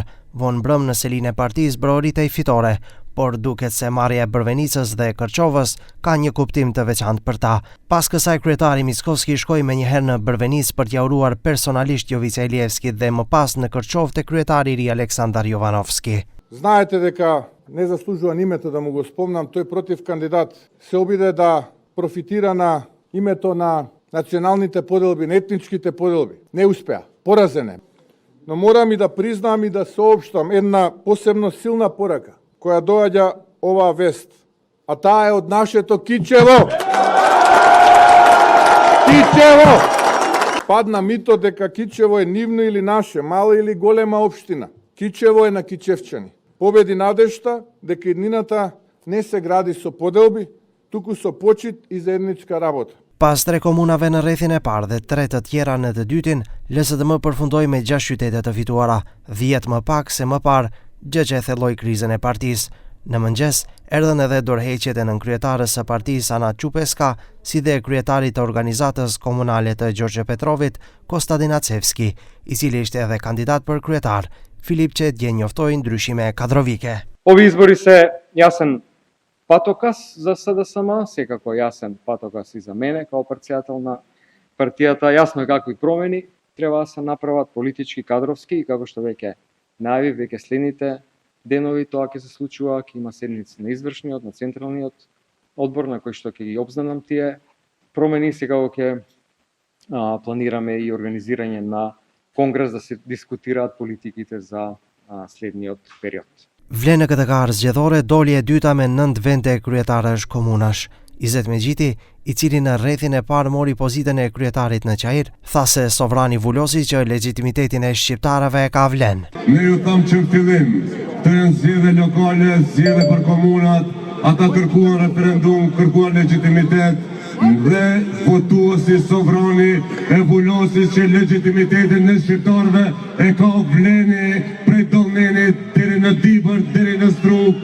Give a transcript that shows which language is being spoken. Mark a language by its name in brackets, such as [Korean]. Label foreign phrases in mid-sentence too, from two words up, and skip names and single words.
[Albanian] Vonë mbrëm në selinë e partisë broritej fitore, por duket se marrja e Brvenicës dhe Kërçovës ka një kuptim të veçantë për ta. Pas kësaj kryetari Mickoski shkoi menjëherë në Brvenicë për t'ia uruar personalisht Jovica Ilievski dhe më pas në Kërçovë te kryetari i ri Aleksandar Jovanovski. [Macedonian] Знаете дека не заслужувам името да му го спомнам, тој против кандидат се обиде да профитира на името на националните поделби, на етничките поделби. Не успеа, поразен е. Но морам и да признам и да соопштам една посебно силна порака, која доаѓа оваа вест, а таа е од нашето Кичево. Кичево! Падна мито дека Кичево е нивно или наше, мала или голема општина. Кичево е на кичевчани. Победи надежта дека иднината не се гради со поделби, туку со почит и заедничка работа. [Albanian] Pas 3 komunave në rrethin e parë dhe 3 të tjera në të dytin, LSDM përfundoi me 6 qytete të fituara, 10 më pak se më parë, gjë që e thelloi krizën e partisë. Në mëngjes, erdhën edhe dorëheqjet e nënkryetares së partisë Ana Qupeska, si dhe kryetarit të organizatës komunale të Gjorgje Petrovit, Kostadin Acevski, i cili ishte edhe kandidat për kryetar. Filip që dje njoftoi ndryshime kadrovike. [Macedonian] Ови избори се јасан патокас за СДСМ, секако јасен патокас и за мене, као председател на партијата. Јасно е какви промени треба да се направат политички, кадровски, и како што веќе најавив, веќе следните денови тоа ќе се случува, ќе има седници на извршниот, на централниот одбор, на кој што ќе ги обзнанам тие промени. Секако ќе планираме и организирање на конгрес да се дискутираат политиките за следниот период. [Albanian] Vlen në këtë garë zgjedhore doli e dyta me 9 vende kryetarësh komunash. Izet Megjiti, i cili në rrethin e parë mori pozitën e kryetarit në Qajir, tha se sovrani vullosi që legitimitetin e shqiptarëve ka vlen. Ne ju tham që në fillim, të janë zgjedhje lokale, zgjedhje për komunat, ata kërkuan referendum, kërkuan legitimitet, dhe votuesi sovrani e vullosi që legitimitetin në shqiptarëve e ka vleni prej Dollnenit deri në Dibër, deri në Strug.